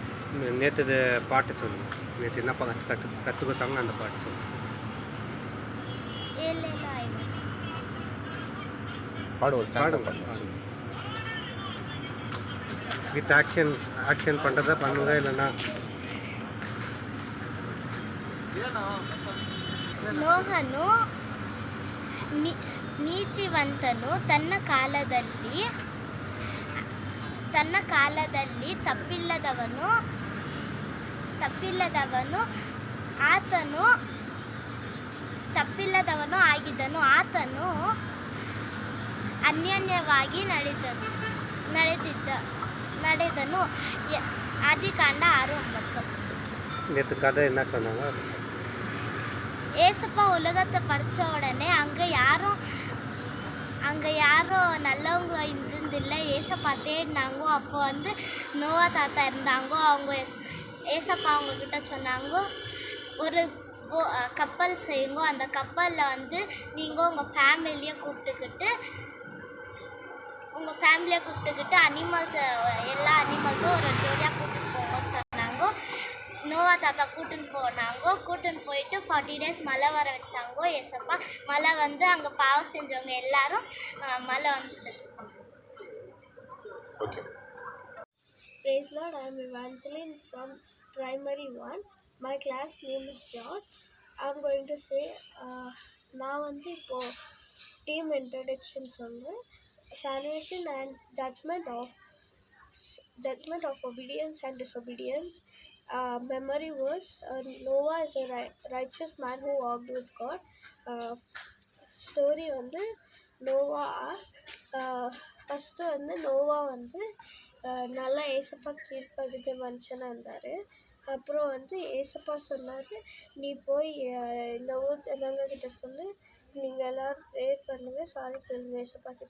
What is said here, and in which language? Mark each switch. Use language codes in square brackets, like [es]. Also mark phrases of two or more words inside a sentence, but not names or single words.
[ta] நேற்று பாட்டு சொல்லுங்கள். நேற்று என்ன கற்றுக் கொடுத்தாங்க அந்த பாட்டு சொல்லுங்கள். ஏழேல ஆயிரம் பாடுங்க. [en] with action [ta] பண்ணுறதா பண்ணுங்க, இல்லைன்னா [kn] ನೋಹನು ನೀತಿವಂತನು ತನ್ನ ಕಾಲದಲ್ಲಿ ತಪ್ಪಿಲ್ಲದವನು ಆಗಿದ್ದನು. ಆತನು ಅನ್ಯೋನ್ಯವಾಗಿ ನಡೆದನು. ಆದಿಕಾಂಡ 6:9. [ta] நேற்று கதை என்ன சொன்னாங்க? ஏசப்பா உலகத்தை படித்த உடனே அங்கே யாரும் நல்லவங்க இருந்தில்லை. ஏசப்பா தேடினாங்க. அப்போ வந்து நோவா தாத்தா இருந்தாங்க. அவங்க ஏசப்பா அவங்கக்கிட்ட சொன்னாங்க, ஒரு கப்பல் செய்யுங்க. அந்த கப்பலில் வந்து நீங்கள் உங்கள் ஃபேமிலியை கூப்பிட்டுக்கிட்டு எல்லா அனிமல்ஸும் ஒரு ஜோடியாக கூப்பிட்டு போங்கன்னு சொன்னாங்க. நோவா தாத்தா கூட்டின்னு போயிட்டு 40 days மழை வர வச்சாங்க. ஏசப்பா மழை வந்து அங்கே பாவம் செஞ்சவங்க எல்லாரும் மழை வந்து செத்துப்பாங்க. [en] Praise Lord, I am Evangeline from Primary 1. My class name is John. I am going to say, [ta] நான் வந்து இப்போது [en] team introduction [ta] சொல்கிறேன். [en] Salvation and judgment of obedience and disobedience. Memory verse, Noah is a righteous man who walked with God. [ta] Story வந்து நோவா ஃபஸ்ட்டு வந்து நோவா வந்து நல்லா ஏசப்பா கீழ்ப்படுத்த மனுஷனாக இருந்தார். அப்புறம் வந்து ஏசப்பா சொன்னார், நீ போய் இந்த ஊர் ஜனங்கக்கிட்ட சொல்லு, நீங்கள் எல்லோரும் ப்ரேயர் பண்ணுங்கள், சாரி கேளுங்க ஏசப்பா கிட்ட.